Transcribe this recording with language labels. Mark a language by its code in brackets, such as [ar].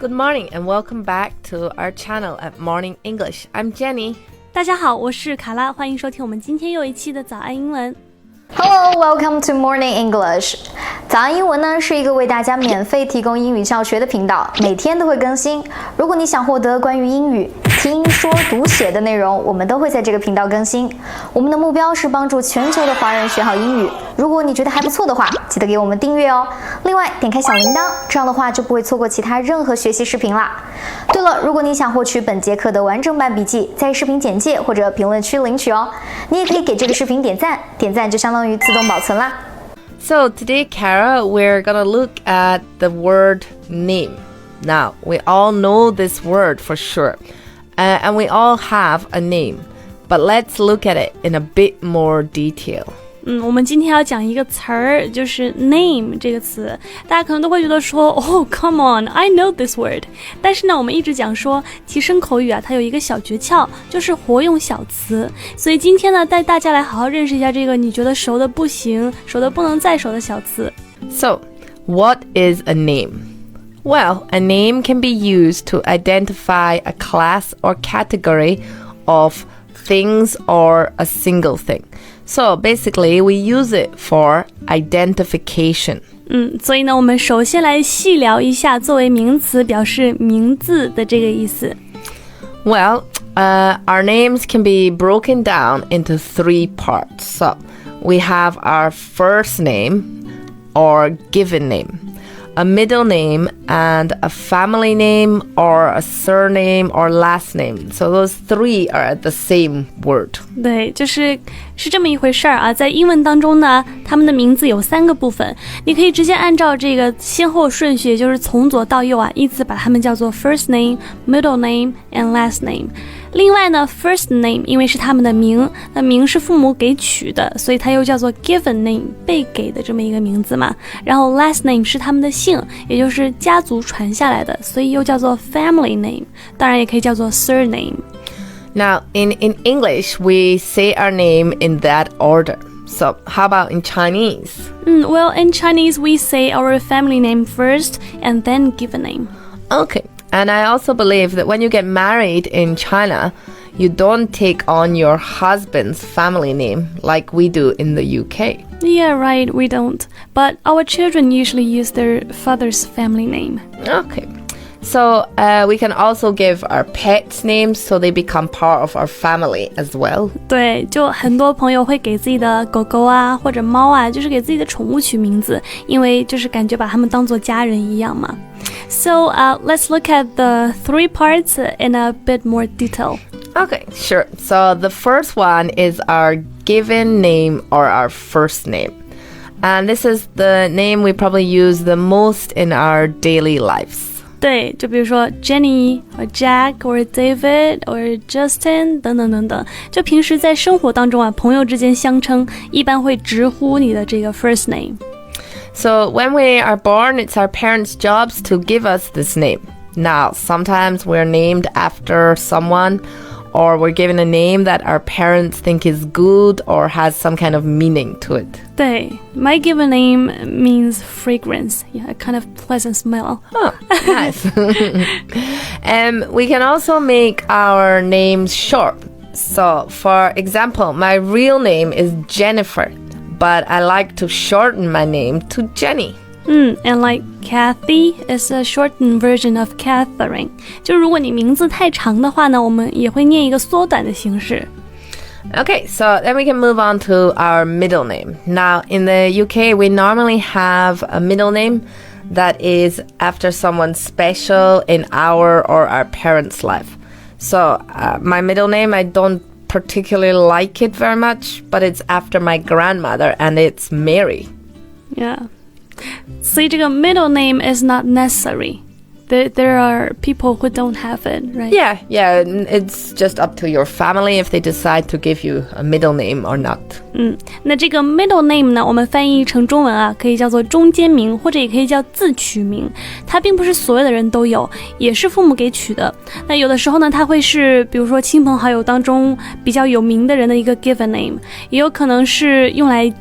[en] Good morning and welcome back to our channel at Morning English. I'm Jenny. [zh] 大家好，我是卡拉，欢迎收听我们今天又一期的早安英文。 [en] Hello, welcome to Morning English. [zh] 早安英文呢是一个为大家免费提供英语教学的频道，每天都会更新。如果你想获得关于英语听说读写的内容，我们都会在这个频道更新。我们的目标是帮助全球的华人学好英语。如果你觉得还不错的话，记得给我们订阅哦。另外，点开小铃铛，这样的话就不会错过其他任何学习视频啦。对了，如果你想获取本节课的完整版笔记，在视频简介或者评论区领取哦。你也可以给这个视频点赞，点赞就相当于自动保存啦。 [en] So today, Kara, we're gonna look at the word name. Now, we all know this word for sure, and we all have a name, but let's look at it in a bit more detail. [zh] 我们今天要讲一个词儿，就是 name 这个词，大家可能都会觉得说， [en] Oh, come on, I know this word. [zh] 但是呢，我们一直讲说提升口语啊，它有一个小诀窍，就是活用小词。所以今天呢，带大家来好好认识一下这个你觉得熟的不行、熟的不能再熟的小词。 [en] So, what is a name? Well, a name can be used to identify a class or category of things or a single thing.So basically, we use it for identification. [zh] 所以呢，我们首先来细聊一下作为名词表示名字的这个意思。 [en] Well, our names can be broken down into 3 parts. So we have our first name or given name.A middle name and a family name or a surname or last name. So those 3 are the same word. [zh] 对，是这么一回事儿啊。在英文当中呢，他们的名字有3个部分，你可以直接按照这个先后顺序，也就是从左到右啊，依次把它们叫做 [en] first name, middle name and last name。 [zh] 另外呢 first name 因为是他们的名，那名是父母给取的，所以它又叫做 given name 被给的这么一个名字嘛。然后 last name 是他们的姓，也就是家族传下来的，所以又叫做 family name， 当然也可以叫做 surname。 [en] Now, in English, we say our name in that order. So how about in Chinese? Well, in Chinese, we say our family name first and then given name. Okay.And I also believe that when you get married in China, you don't take on your husband's family name like we do in the UK. Yeah, right, we don't. But our children usually use their father's family name. Okay. So we can also give our pets names so they become part of our family as well. [zh] 对，就很多朋友会给自己的狗狗啊或者猫啊，就是给自己的宠物取名字，因为就是感觉把它们当作家人一样嘛。 [en] So let's look at the 3 parts in a bit more detail. Okay, sure. So the first one is our given name or our first name. And this is the name we probably use the most in our daily lives. [zh] 对，就比如说 Jenny 或 Jack 或 David 或 Justin 等等等等，就平时在生活当中啊，朋友之间相称一般会直呼你的这个 first name. [en] So when we are born, it's our parents' jobs to give us this name. Now, sometimes we're named after someone, or we're given a name that our parents think is good or has some kind of meaning to it. 对, my given name means fragrance, yeah, a kind of pleasant smell. Oh, nice. We can also make our names short. So, for example, my real name is Jennifer.But I like to shorten my name to Jenny. And like Kathy is a shortened version of Catherine. [zh] 就如果你名字太长的话呢，我们也会念一个缩短的形式。 [en] Okay, so then we can move on to our middle name. Now, in the UK, we normally have a middle name that is after someone special in our or our parents' life. So, my middle name, I don't particularly like it very much, but it's after my grandmother and it's Mary. Yeah. [zh] 所以这个 [en] middle name is not necessary. There are people who don't have it, right? Yeah, it's just up to your family if they decide to give you a middle name or not. [zh] 那这个 middle name 呢，我们翻译成中文啊，可以叫做中间名，或者也可以叫自取名。它并不是所有的人都有，也是父母给取的。那有的时候呢，它会是比如说亲朋好友当中比较有名的人的一个 given name， 也有可能是用来